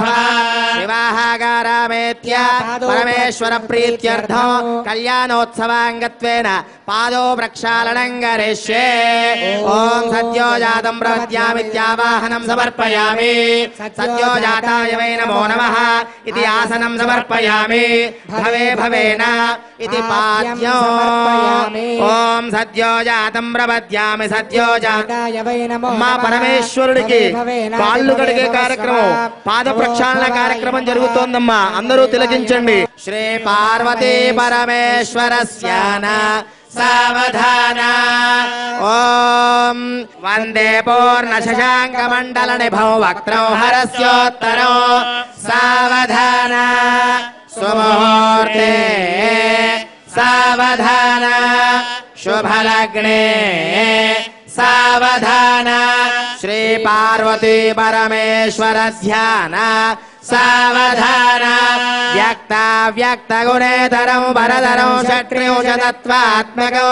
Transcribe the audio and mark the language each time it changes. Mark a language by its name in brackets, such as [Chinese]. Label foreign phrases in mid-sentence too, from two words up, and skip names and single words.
[Sanskrit] विवाहागारामेत्य परमेश्वर प्रीत्यर्थो कल्याणोत्सवाङ्गत्वेन पादो प्रक्षालनं करिष्ये ॐ सद्यो जातं प्रपद्यामित्यावाहनं समर्पयामि सद्यो जाताय वै नमो नमः इति आसनं समर्पयामि भवे भवेन इति पाद्यो ॐ सद्यो जातं प्रपद्यामि सद्यो जाताय वै नमो [Telugu] మా పరమేశ్వరుడికి కాళ్ళు కడిగే కార్యక్రమం పాద ప్రక్షాళన కార్యక్రమం జరుగుతోందమ్మా అందరూ తిలకించండి [Sanskrit] శ్రీ పార్వతీ పరమేశ్వరస్యాన సావధాన ఓం వందే పూర్ణ శశాంక మండల నిభౌ వక్త్రౌ హరస్యోత్తరో సావధాన సుముహూర్తే సావధాన శుభలగ్నే సావధాన శ్రీ పార్వతీ పరమేశ్వర ధ్యాన సావధాన వ్యక్త వ్యక్త గుణేతరం వరదరం షట్త్రిశతత్వాత్మకో